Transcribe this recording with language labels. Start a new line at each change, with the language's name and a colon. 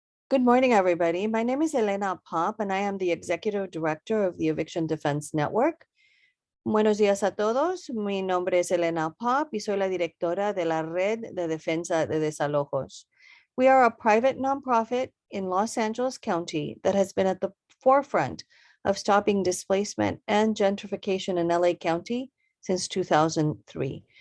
English: Good morning, everybody. My name is Elena Popp, and I am the executive director of the Eviction Defense Network.
Spanish: Buenos días a todos. Mi nombre es Elena Popp y soy la directora de la Red de Defensa de Desalojos.
English: We are a private nonprofit in Los Angeles County that has been at the forefront of stopping displacement and gentrification in LA County since 2003.